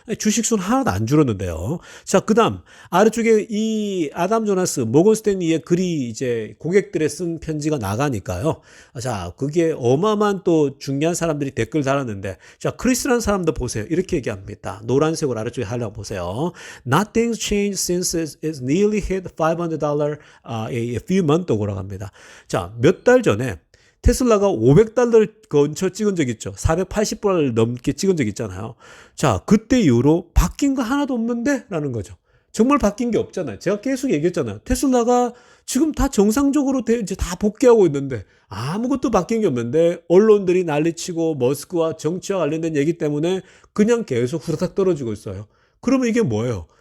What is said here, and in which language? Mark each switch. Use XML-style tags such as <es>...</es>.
<ko>주식수는 하나도 안 줄었는데요. 자, 그다음 아래쪽에 이 아담 조나스, 모건 스탠리의 글이 이제 고객들의 쓴 편지가 나가니까요. 자, 그게 어마어마한 또 중요한 사람들이 댓글 달았는데, 자, 크리스라는 사람도 보세요. 이렇게 얘기합니다. 노란색으로 아래쪽에 하려고 보세요.</ko> <en>Nothing's changed since it's nearly hit $500 a few months ago</en> <ko>라고 합니다. 자, 몇 달 전에 테슬라가 $500를 근처 찍은 적 있죠. $480 넘게 찍은 적 있잖아요. 자, 그때 이후로 바뀐 거 하나도 없는데? 라는 거죠. 정말 바뀐 게 없잖아요. 제가 계속 얘기했잖아요. 테슬라가 지금 다 정상적으로 이제 다 복귀하고 있는데 아무것도 바뀐 게 없는데 언론들이 난리치고 머스크와 정치와 관련된 얘기 때문에 그냥 계속 후다닥 떨어지고 있어요. 그러면 이게 뭐예요?</ko>